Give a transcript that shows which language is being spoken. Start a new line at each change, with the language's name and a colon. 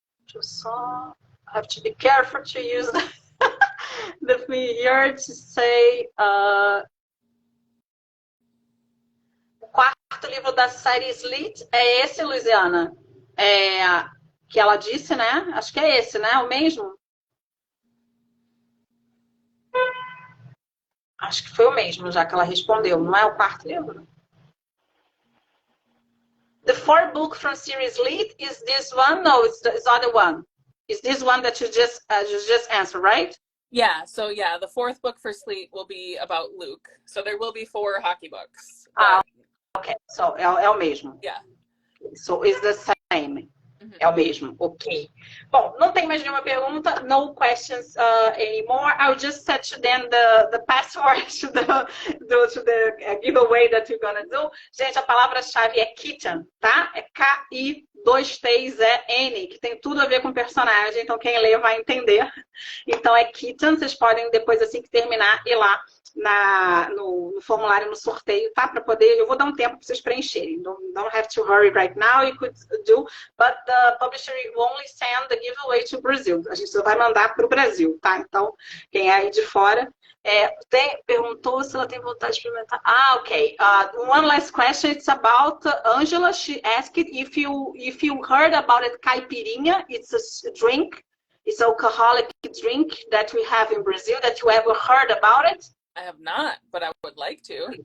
English: So I have to be careful to use the thing here to say
Portuguese: o 4º livro da série Sleet é esse, Luiziana? Que ela disse, né? Acho que é esse, né? O mesmo? Acho que foi o mesmo, já que ela respondeu. Não é o 4º livro?
English: The 4th book from series Lead is this one? No, it's the other one. Is this one that you just answered, right? Yeah. So yeah, the 4th book for Sleet will be about Luke. So there will be 4 hockey books.
Portuguese: Okay. So é o mesmo.
English: Yeah. So it's the same.
Portuguese: É o mesmo.
English: Ok.
Portuguese: Bom, não tem mais nenhuma pergunta.
English: No questions anymore. I'll just set to them the password to the giveaway that you're gonna do.
Portuguese: Gente, a palavra-chave é kitten, tá? É K-I-2-T-E-N, que tem tudo a ver com personagem. Então, quem lê vai entender. Então, é kitten. Vocês podem, depois, assim que terminar, ir lá no formulário, no sorteio, tá? Para poder, eu vou dar um tempo para vocês preencherem.
English: Don't have to hurry right now, you could do, but the publisher will only send the giveaway to Brazil.
Portuguese: A gente só vai mandar para o Brasil, tá? Então, quem é aí de fora, perguntou se ela tem vontade de experimentar.
English: Ok. One last question, it's about Angela. She asked if you heard about it, caipirinha, it's a drink. It's alcoholic drink that we have in Brazil. That you ever heard about it? I have not, but I would like to.